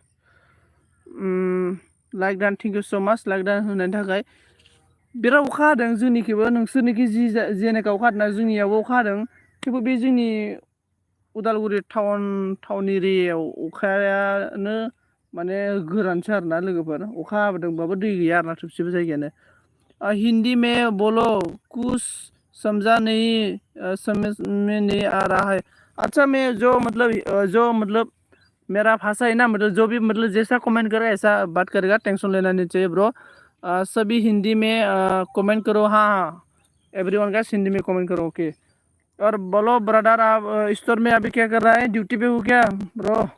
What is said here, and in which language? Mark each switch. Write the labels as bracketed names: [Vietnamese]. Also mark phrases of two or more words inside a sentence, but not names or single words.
[Bodo] लाइक दान [English] thank you so much [Bodo] लाइक दान होनायनि थाखाय बिराद अखा हादों जोंनिखैबो नोंसोरनिखै जि जेनेखा अखा हादोंना जोंनियावबो अखा हादों थेवबो बे जोंनि उदालगुरि टाउन एरियायाव अखायानो माने गोरानसो आरोना लोगोफोर अखा हाबोदोंबाबो दै गैया आरोना थोबसेबो जायगायानो [Hindi] हिंदी में बोलो कुछ समझा नहीं समझ में नहीं आ रहा है अच्छा मैं जो मतलब मेरा भाषा है ना मतलब जो भी मतलब जैसा कमेंट करेगा ऐसा बात करेगा टेंशन लेना नहीं चाहिए ब्रो सभी हिंदी में कमेंट करो हाँ हाँ [English] everyone guys [Hindi] हिंदी में कमेंट करो ओके और बोलो ब्रदर आप स्टोर में अभी क्या कर रहा है ड्यूटी पे हो क्या ब्रो